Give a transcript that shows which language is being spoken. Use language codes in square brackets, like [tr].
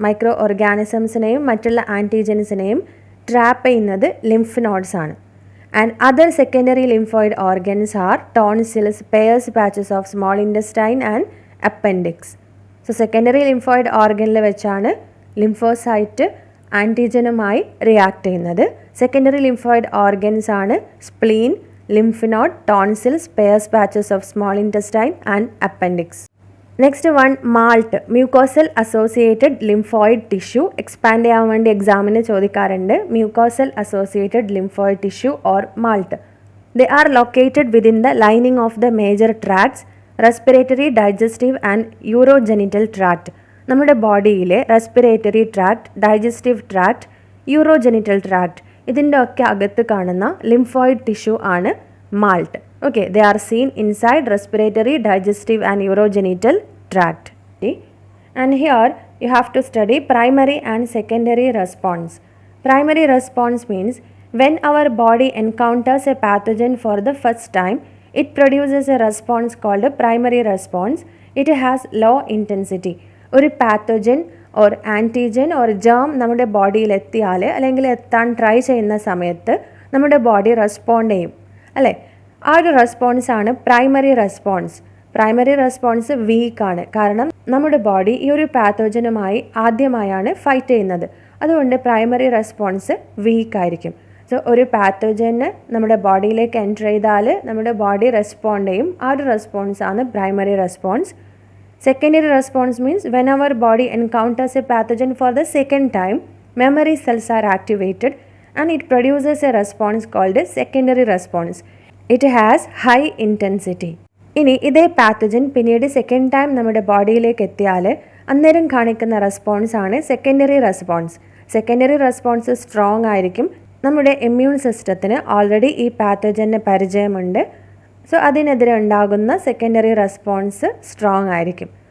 [ml] Micro ഓർഗാനിസംസിനെയും മറ്റുള്ള ആൻറ്റിജൻസിനെയും trap ചെയ്യുന്നത് ലിംഫിനോഡ്സ് ആണ്. [en] And other secondary lymphoid organs are tonsils, Peyer's patches of small intestine and appendix. [ml] So secondary lymphoid ഓർഗനിൽ വെച്ചാണ് lymphocyte ആൻറ്റിജനുമായി react ചെയ്യുന്നത്. Secondary lymphoid organs ആണ് spleen, [en] lymphnode, tonsils, Peyer's patches of small intestine and appendix. Next one, MALT, mucosal associated lymphoid tissue. [ml] Expand ചെയ്യാൻ വേണ്ടി എക്സാമിന് ചോദിക്കാറുണ്ട്. [en] mucosal associated lymphoid tissue or MALT. They are located within the lining of the major tracts, respiratory, digestive and urogenital tract. [ml] നമ്മുടെ ബോഡിയിലെ respiratory tract, digestive tract, urogenital tract ഇതിൻ്റെ ഒക്കെ അകത്ത് കാണുന്ന lymphoid tissue ആണ് malt. [en] Okay, they are seen inside respiratory, digestive and urogenital tract. And here you have to study primary and secondary response. Primary response means when our body encounters a pathogen for the first time, it produces a response called a primary response. It has low intensity. [ml] ഒരു pathogen or antigen or germ നമ്മുടെ ബോഡിയിൽ എത്തിയാൽ അല്ലെങ്കിൽ എത്താൻ try ചെയ്യുന്ന സമയത്ത് നമ്മുടെ body respond ചെയ്യും അല്ലേ. ആ ഒരു റെസ്പോൺസാണ് പ്രൈമറി റെസ്പോൺസ്. പ്രൈമറി റെസ്പോൺസ് വീക്കാണ്, കാരണം നമ്മുടെ ബോഡി ഈ ഒരു പാത്തോജനുമായി ആദ്യമായാണ് ഫൈറ്റ് ചെയ്യുന്നത്. അതുകൊണ്ട് പ്രൈമറി റെസ്പോൺസ് വീക്കായിരിക്കും. സോ ഒരു പാത്തോജന് നമ്മുടെ ബോഡിയിലേക്ക് എൻ്റർ ചെയ്താൽ നമ്മുടെ ബോഡി റെസ്പോണ്ട് ചെയ്യും. ആ ഒരു റെസ്പോൺസാണ് primary response. [en] Secondary response means when our body encounters a pathogen for the second time, memory cells are activated and it produces a response called a secondary response. It has high intensity. [ml] ഇനി ഇതേ pathogen പിന്നീട് second time നമ്മുടെ ബോഡിയിലേക്ക് എത്തിയാൽ അന്നേരം കാണിക്കുന്ന response ആണ് secondary response. Secondary response strong ആയിരിക്കും. നമ്മുടെ ഇമ്മ്യൂൺ സിസ്റ്റത്തിന് ഓൾറെഡി ഈ പാത്തജന് പരിചയമുണ്ട്. സോ അതിനെതിരെ ഉണ്ടാകുന്ന സെക്കൻഡറി റെസ്പോൺസ് സ്ട്രോങ് ആയിരിക്കും.